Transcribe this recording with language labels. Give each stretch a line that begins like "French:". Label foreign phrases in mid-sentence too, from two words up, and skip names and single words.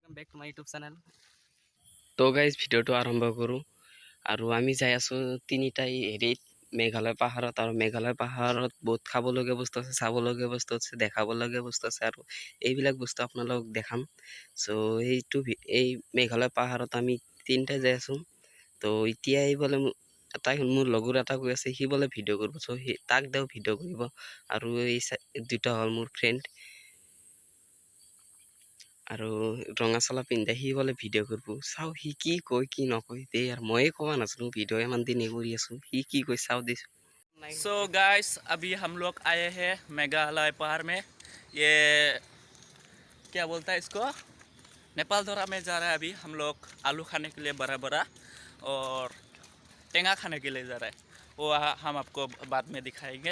English: welcome back to my YouTube channel.
Assamese: तो गाइज ভিডিওটো আৰম্ভ কৰোঁ আৰু আমি যাই আছোঁ তিনিটাই হেৰিত মেঘালয় পাহাৰত আৰু মেঘালয় পাহাৰত বহুত খাবলগীয়া বস্তু আছে, চাবলগীয়া বস্তু আছে, দেখাবলগীয়া বস্তু আছে আৰু এইবিলাক বস্তু আপোনালোকক দেখাম। চ' এই মেঘালয় পাহাৰত আমি তিনিটাই যাই আছোঁ। তো এতিয়া বোলে মোৰ লগৰ এটা কৈ আছে সি বোলে ভিডিঅ' কৰিব, চ' সি তাক দেও ভিডিঅ' কৰিব আৰু এই দুটা হ'ল মোৰ ফ্ৰেণ্ড আৰু ৰঙা চলা পিন্ধে সি বোলে ভিডিঅ' কৰিব। চাওঁ সি কি কয় কি নকয় দে আৰু ময়ে ক'বা নাজানো, ভিডিঅ' ইমান দিনে কৰি আছোঁ, সি কি কয় চাওঁ দিছোঁ।
Hindi: सो गाइस अभी हम लोग आए हैं मेघालय पहाड़ में। ये क्या बोलता है इसको, नेपाल दौरा में जा रहा है। अभी हम लोग आलू खाने के लिए बड़ा बड़ा और टेंगा खाने के लिए जा रहा है, वो हम आपको बाद में दिखाएंगे।